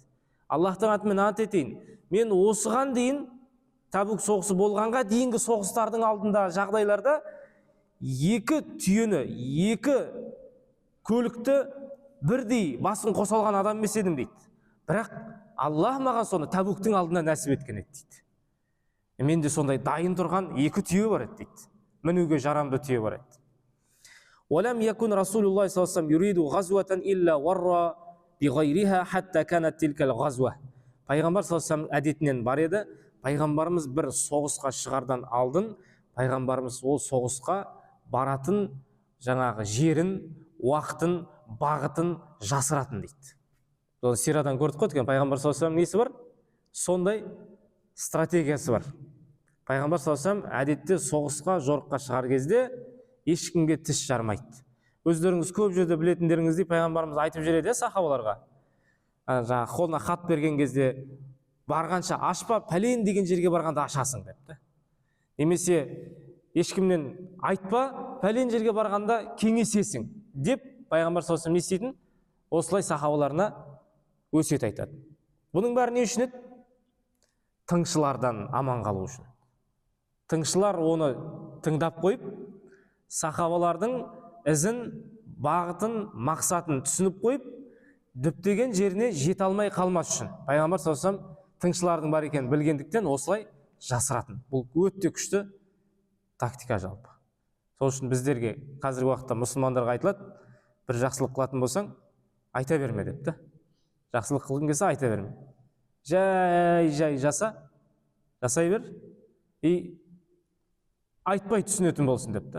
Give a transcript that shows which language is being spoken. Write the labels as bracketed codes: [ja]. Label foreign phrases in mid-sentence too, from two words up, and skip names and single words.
[kk] Аллахтың атымен ант етейін, мен осыған дейін Табук соғысы болғанға дейінгі соғыстардың алдында жағдайларда екі түйені, екі көлікті бірдей басын қоса алған адам емес едім дейді. Бірақ Аллах маған соны Табуктың алдында нәсіп еткен еді дейді. Менде сондай дайын тұрған екі түйе бар еді дейді. Мінуге жарамды түйе бар еді. [ar] ولم يكن رسول الله صلى الله عليه وسلم يريد غزوة إلا ورى بغيرها حتى كانت تلك الغزوة. [kk] Пайғамбар [ar] صلى الله عليه وسلم [kk] әдетінен бар еді. Пайғамбарымыз бір соғысқа шығардан алдын, пайғамбарымыз ол соғысқа баратын жаңағы жерін, уақытын, бағытын жасыратын дейді. Ол сирадан көрдік қой, пайғамбар [ar] صلى الله عليه وسلم [kk] несі бар? Сондай стратегиясы бар. Пайғамбар [ar] صلى الله عليه وسلم [kk] әдетте соғысқа, жорыққа шығар кезде ешкімге тіс жармайды. Өздеріңіз көп жерде білетіндеріңіздей пайғамбарымыз айтып жүреді сахабаларға. Жаңағы қолына хат берген кезде барғанша ашпа, пәлен деген жерге барғанда ашасың депті. Немесе ешкімнен айтпа, пәлен жерге барғанда кеңесесің деп пайғамбар [ar] صلى الله عليه وسلم [kk] не істейтін? Осылай сахабаларына өсиет айтады. Бұның бәрі не үшін еді? Тыңшылардан аман қалу үшін. Тыңшылар оны тыңдап қойып, сахабалардың ізін, бағытын, мақсатын түсініп қойып, діттеген жеріне жете алмай қалмас үшін пайғамбар [ar] صلى الله عليه وسلم [kk] тыңшылардың бар екенін білгендіктен осылай жасыратын. Бұл өте күшті тактика жалпы. Сол үшін біздерге қазіргі уақытта мұсылмандарға айтылады, бір жақсылық қылатын болсаң, айта берме депті. Жақсылық қылғың келсе айта берме. Жай жасай бер, и айтпай түсінетін болсын депті.